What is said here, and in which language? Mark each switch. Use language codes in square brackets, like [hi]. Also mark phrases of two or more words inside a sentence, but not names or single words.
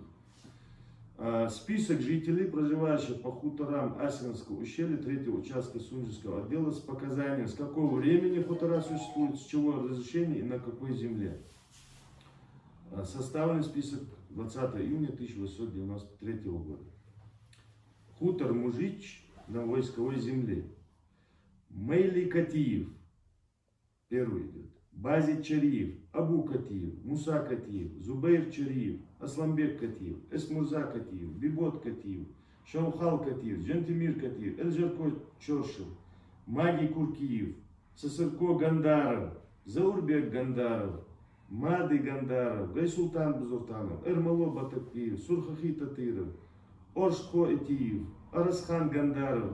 [ru] Список жителей, проживающих по хуторам Асинского ущелья 3-го участка Сунжского отдела с показанием, с какого времени хутора существуют, с чего разрешение и на какой земле. Составлен список 20 июня 1893 года. Хутор Мужич на войсковой земле. Мейли Катиев, первый идет. Базит Чариев, Абу Катиев, Муса Катиев, Зубейр Чариев, Асламбек Катиев, Эсмурза Катиев, Бибот Катиев, Шаухал Катиев, Джантимир Катиев, Эльжарко Чоршев, Маги Куркиев, Сасырко Гандаров, Заурбек Гандаров, Мады Гандаров, Гайсултан Бузуртанов, Эрмало Батакиев, Сурхахи Татыров, Оршхо Этиев, Арасхан Гандаров,